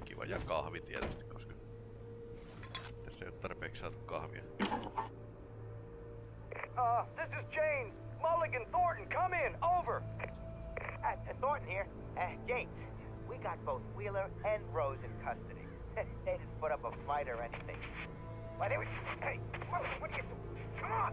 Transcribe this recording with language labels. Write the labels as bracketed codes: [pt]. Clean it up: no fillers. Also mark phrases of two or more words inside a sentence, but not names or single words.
[fi] Ja kahvi tietysti, koska tässä ei oo tarpeeksi saatu kahvia. [en] This is James. Mulligan, Thornton, come in. Over. Thornton here. James, we got both Wheeler and Rose in custody. They didn't put up a fight or anything. Why, they were... Hey, what you... Come on!